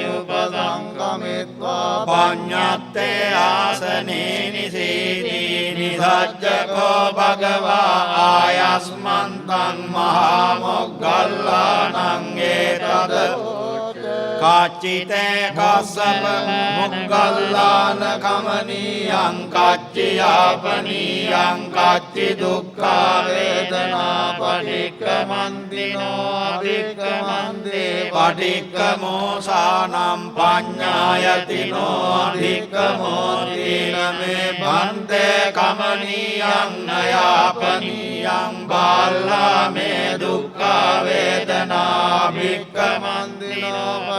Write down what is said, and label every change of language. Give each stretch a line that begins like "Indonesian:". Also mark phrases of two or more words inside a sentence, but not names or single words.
Pali: උපසංගමිත්වා පඤ්ඤත්තේ ආසනේ නිසීති නිසජ්ජකෝ භගවා ආයස්මන්තං මහා මොග්ගල්ලානං ඒතද කච්චිතේ කස්සප මොග්ගල්ලාන කමනීයං කච්චියාපනීයං කච්චි දුක්ඛා වේදනා පටික්කමන්තිනෝ අභික්කමන්තේ පටික්කමෝසානම් පඤ්ඤායතිනෝ අභික්කමෝතින මේ බන්තේ කමනීයං නයාපනීයං බාල්ලා මේ දුක්ඛා වේදනා අභික්කමන්තිනෝ